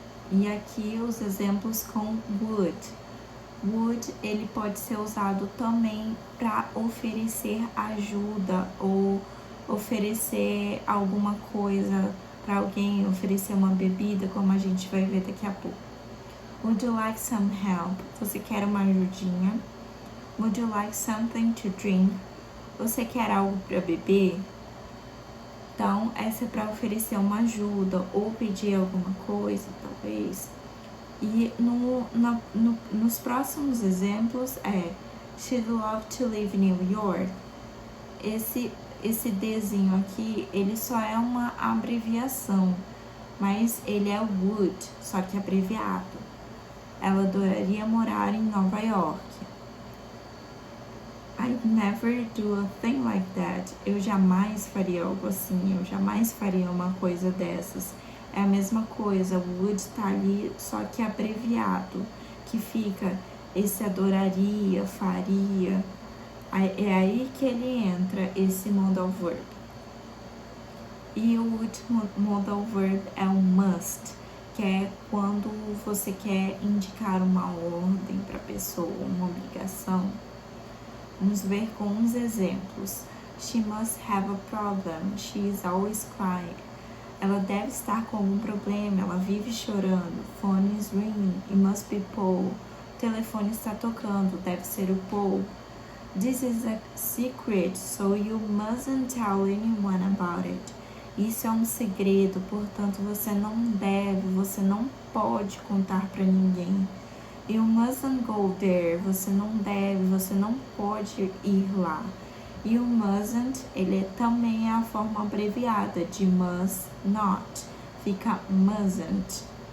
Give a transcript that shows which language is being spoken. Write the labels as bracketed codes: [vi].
[pt] E aqui os exemplos com would. Would, ele pode ser usado também para oferecer ajuda ou oferecer alguma coisa para alguém, oferecer uma bebida, como a gente vai ver daqui a pouco. [en] Would you like some help? [pt] Você quer uma ajudinha? [en] Would you like something to drink? [pt] Você quer algo para beber? Então, essa é para oferecer uma ajuda ou pedir alguma coisa, talvez. E nos próximos exemplos [en] She'd love to live in New York. [pt] Esse Dzinho aqui, ele só é uma abreviação, mas ele é would, só que abreviado. Ela adoraria morar em Nova York. [en] I'd never do a thing like that. [pt] Eu jamais faria algo assim, eu jamais faria uma coisa dessas. É a mesma coisa, would tá ali, só que abreviado, que fica esse adoraria, faria. É aí que ele entra, esse modal verb. E o último modal verb é o must, que é quando você quer indicar uma ordem para a pessoa, uma obrigação. Vamos ver com uns exemplos. [en] She must have a problem. She is always crying. [pt] Ela deve estar com algum problema, ela vive chorando. [en] Phone is ringing, it must be Paul. [pt] O telefone está tocando, deve ser o Paul. [en] This is a secret, so you mustn't tell anyone about it. [pt] Isso é um segredo, portanto você não pode contar para ninguém. [en] You mustn't go there, [pt] você não pode ir lá. E o mustn't, ele também é a forma abreviada de must not, fica mustn't.